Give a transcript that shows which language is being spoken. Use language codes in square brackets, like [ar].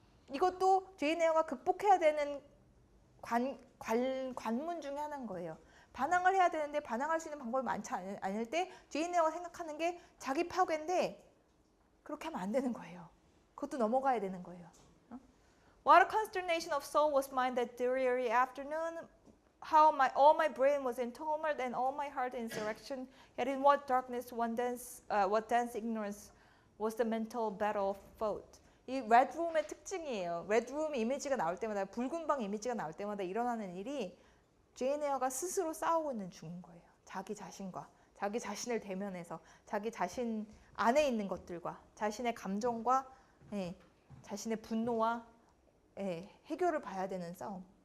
[ko] 이것도 제인 에어가 극복해야 되는 관문 중에 하나인 거예요. 반항을 해야 되는데 반항할 수 있는 방법이 많지 않을 때 제인 에어가 생각하는 게 자기 파괴인데 그렇게 하면 안 되는 거예요. 그것도 넘어가야 되는 거예요. [en] What a consternation of soul was mine that dreary afternoon. How all my brain was in tumult and all my heart in insurrection. Yet in what darkness, what dense ignorance was the mental battle fought. [ko] 이 레드룸의 특징이에요. 레드룸 이미지가 나올 때마다, 붉은 방 이미지가 나올 때마다 일어나는 일이 제인 에어가 스스로 싸우고 있는 중인 거예요. 자기 자신과, 자기 자신을 대면해서 자기 자신 안에 있는 것들과 자신의 감정과 자신의 분노와 해결을 봐야 되는 싸움.